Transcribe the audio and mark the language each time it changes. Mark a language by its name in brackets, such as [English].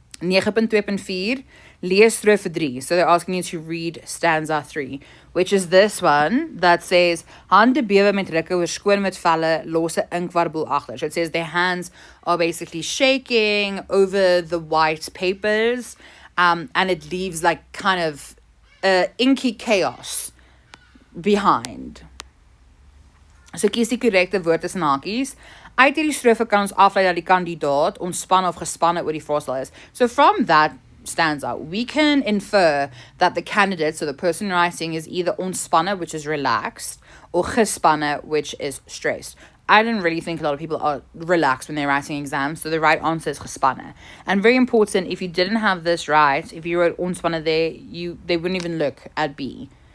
[English] 9.2.4, [Afrikaans] lees strofe 3. [English] So they're asking you to read stanza 3, which is this one that says, [Afrikaans] hande bewe met rukke, oorskoon met velle, los 'n inkwarboel agter. [English] So it says their hands are basically shaking over the white papers, and it leaves like kind of inky chaos behind. [Afrikaans] So kies die korrekte woord tussen hakies. Uit hierdie strofe kan ons aflei dat die kandidaat ontspanne of gespanne oor die vraestel is. [English] So from that stanza, we can infer that the candidate, so the person writing, is either ontspanne, which is relaxed, or gespanne, which is stressed. I don't really think a lot of people are relaxed when they're writing exams, so the right answer is gespanne. And very important, if you didn't have this right, if you wrote ontspanne there, they wouldn't even look at B.